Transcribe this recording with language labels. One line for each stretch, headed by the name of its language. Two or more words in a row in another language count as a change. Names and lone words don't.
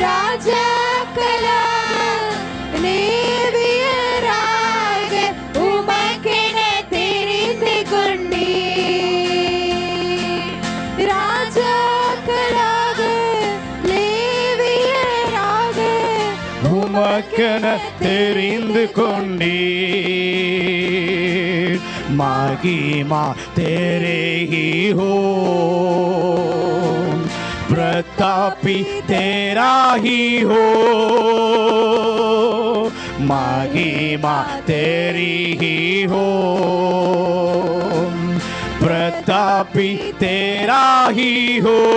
Tamil: ராஜாக்களாக லேவியராக உமக்கென தெரிந்து கொண்டீர். ராஜாக்களாக லேவியராக உமக்கென தெரிந்து கொண்டீர்.
Hindi: மகிமா तेरे ही हो, प्रतापी तेरा ही हो. महिमा तेरी ही हो, प्रतापी तेरा ही हो.